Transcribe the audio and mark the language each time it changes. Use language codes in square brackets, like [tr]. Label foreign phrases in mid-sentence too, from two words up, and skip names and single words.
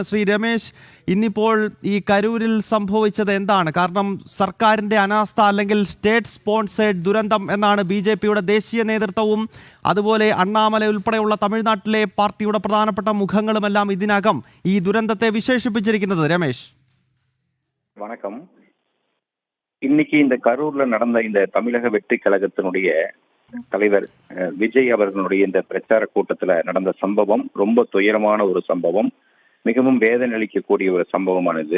[ml] ശ്രീ രമേശ്, ഇന്നിപ്പോൾ ഈ കരൂരിൽ സംഭവിച്ചത് എന്താണ്? കാരണം സർക്കാരിൻ്റെ അനാസ്ഥ അല്ലെങ്കിൽ [en] state sponsored [ml] ദുരന്തം എന്നാണ് BJPയുടെ ദേശീയ നേതൃത്വവും അതുപോലെ അണ്ണാമല ഉൾപ്പെടെയുള്ള തമിഴ്നാട്ടിലെ പാർട്ടിയുടെ പ്രധാനപ്പെട്ട മുഖങ്ങളുമെല്ലാം ഇതിനകം ഈ ദുരന്തത്തെ വിശേഷിപ്പിച്ചിരിക്കുന്നത്. രമേശ്, [ta] வணக்கம். இன்னைக்கு இந்த கரூர்ல நடந்த இந்த தமிழக வெற்றி கழகத்தினுடைய தலைவர் விஜய் அவர்களுடைய இந்த பிரச்சார கூட்டத்துல நடந்த சம்பவம் ரொம்ப துயரமான ஒரு சம்பவம், மிகவும் வேதனை அளிக்கக்கூடிய ஒரு சம்பவமானது.